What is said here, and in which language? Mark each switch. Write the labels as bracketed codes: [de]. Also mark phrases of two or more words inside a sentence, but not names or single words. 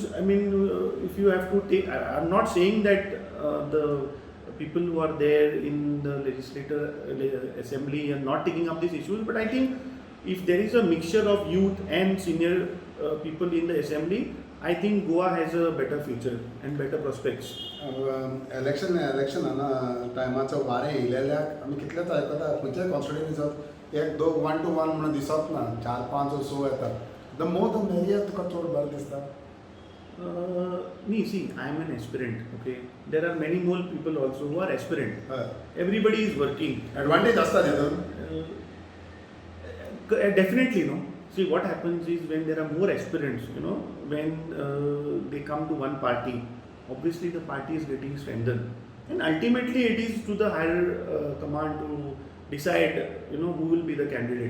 [en] If you have to take, I'm not saying that the people who are there in the assembly are not taking up these issues. But I think if there is a mixture of youth and senior people in the assembly, I think Goa has a better future and better prospects. [kok] इलेक्शन हांगा टायमाचो वारें येयलेल्याक आमी कितलेच आयकता खंयच्याय कॉन्स्टिट्युएन्सींत 1 to 1 म्हणून दिसत ना, 4-5 असो येतात. [en] the more the merrier [kok] तुका चड बरें दिसता. [en] See, I am an aspirant. Okay, there are many more people also who are aspirant. [kok] हय. [en] Everybody is working. [kok] एडवांटेज आसता तितून. [en] Definitely, no. See, what happens is when there are more aspirants, when they come to one party, obviously the party is getting strengthened, and ultimately it is to the higher command to decide, who will be the candidate.